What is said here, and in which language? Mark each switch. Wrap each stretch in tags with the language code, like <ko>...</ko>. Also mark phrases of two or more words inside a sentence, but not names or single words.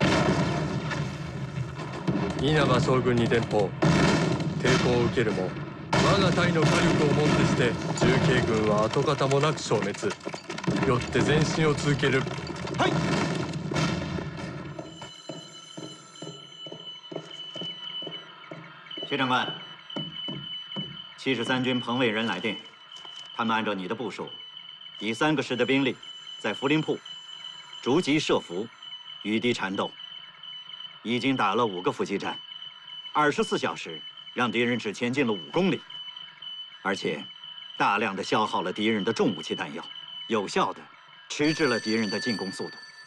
<ja>稲葉将軍に電報。抵抗を受けるも我が隊の火力をもってして重慶軍は跡形もなく消滅。よって前進を続ける。はい。</ja> <zh>薛长官，73军彭卫人来电，他们按照你的部署，以3 个师的兵力，在涪陵铺逐级设伏，与敌缠斗，已经打了5个伏击战，24小时让敌人只前进了5公里，而且大量的消耗了敌人的重武器弹药，有效的迟滞了敌人的进攻速度。</zh>